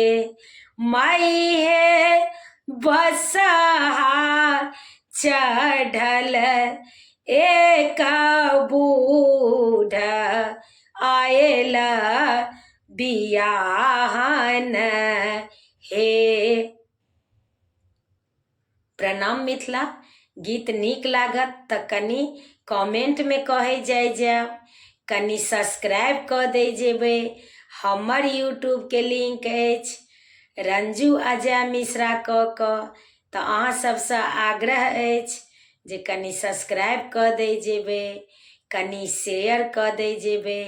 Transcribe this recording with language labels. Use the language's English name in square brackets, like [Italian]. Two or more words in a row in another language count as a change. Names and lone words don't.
[Maithili] माई है बसहा चढ़ल एक बूढ़ा बियाहन हे। प्रणाम मिथिला। गीत नीक लागत तऽ कनि कमेंट में कहे जाय कनि सब्सक्राइब कऽ दे जेबै। हमर यूट्यूब के लिंक अछि रंजू अजय मिश्रा तऽ अहाँ सबसँ आग्रह अछि जे कनि सब्सक्राइब कऽ दे जेबै, कनि शेयर कऽ दे जेबै।